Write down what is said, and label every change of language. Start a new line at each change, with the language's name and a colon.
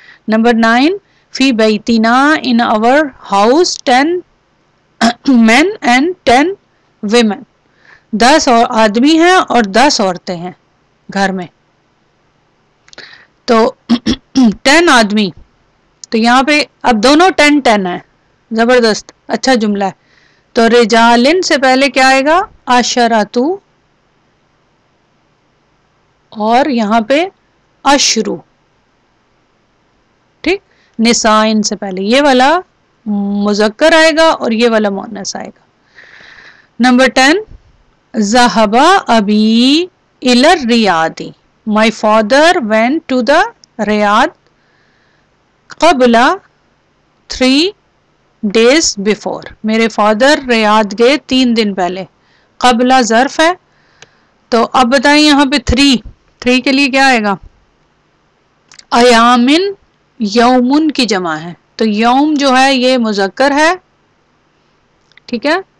English: number 9
Arabic: فی بیتنا
English: in our house 10 men and 10 women.
Urdu: 10 آدمی ہیں اور 10 عورتیں ہیں گھر میں. تو 10 آدمی، تو یہاں پہ اب دونوں 10 ہیں. زبردست، اچھا جملہ ہے. تو رجالن سے پہلے کیا آئے گا؟ عشرۃ، اور یہاں پہ اشرو. ٹھیک. نسائن سے پہلے یہ والا مذکر آئے گا اور یہ والا مؤنث آئے گا.
Arabic: نمبر 10 ذهب ابی الی الریاض.
English: My father went to the Riyadh قبل 3 days before.
Urdu: میرے فادر ریاض گئے 3 دن پہلے. قبل ظرف ہے، تو اب بتائیں یہاں پہ 3 کے لیے کیا آئے گا؟ ایامن یومن کی جمع ہے، تو یوم جو ہے یہ مذکر ہے. ٹھیک ہے.